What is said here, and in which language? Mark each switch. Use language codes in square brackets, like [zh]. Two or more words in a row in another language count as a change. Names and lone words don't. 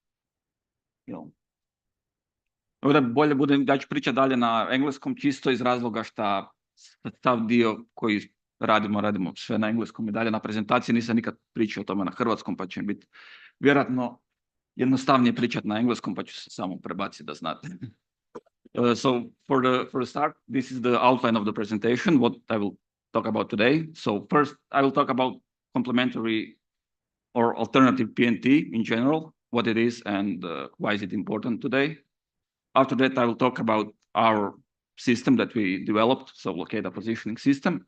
[hr] Bolje budem, ja ću pričati dalje na engleskom, čisto iz razloga šta tav dio koji radimo sve na engleskom i dalje na prezentaciji, nisam nikad pričao o tome na hrvatskom, pa će biti vjerojatno jednostavnije pričati na engleskom, pa ću se samo prebaciti da znate. [en] So for the start, this is the outline of the presentation, what I will talk about today. So first, I will talk about complementary or alternative PNT in general, what it is and why is it important today. After that, I will talk about our system that we developed, so locator positioning system.